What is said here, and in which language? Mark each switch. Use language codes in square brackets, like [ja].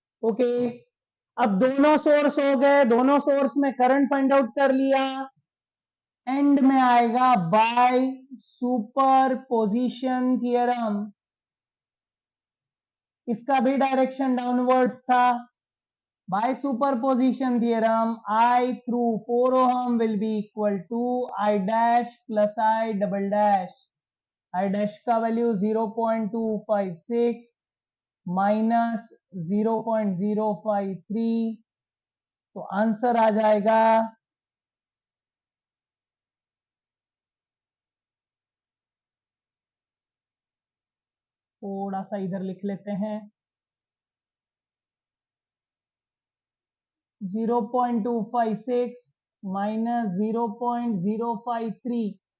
[hi] Okay, अब दोनों source हो गए, दोनों सोर्स में करंट फाइंड आउट कर लिया। एंड में आएगा बाय सुपरपोजिशन थियरम। इसका भी डायरेक्शन डाउनवर्ड्स था। [en] By superposition theorem I through 4 ohm will be equal to I dash plus I double dash। [hi] I dash का वैल्यू 0.256 माइनस 0.053, तो आंसर आ जाएगा थोड़ा सा इधर लिख लेते हैं 0.256 माइनस 0.053।